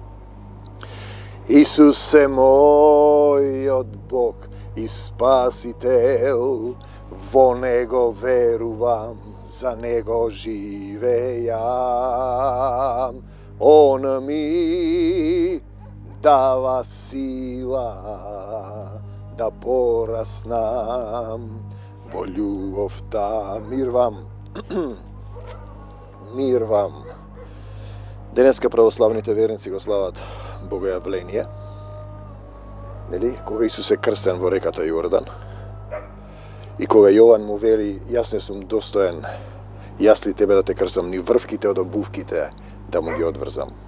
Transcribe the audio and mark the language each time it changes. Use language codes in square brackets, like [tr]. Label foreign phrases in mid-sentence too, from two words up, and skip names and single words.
[mk] Исусе мој од Бог и спасител, во Него верувам, за Него живејам. Он ми дава сила да пораснам, во љубов та. Мир вам. Мир вам. Денеска православните верници го слават Богојавление, нели? Кога Исус е крстен во реката Јордан и кога Јован му вели: јас не сум достоен, јас ли тебе да те крстам, ни врвките од обувките да му ги одврзам.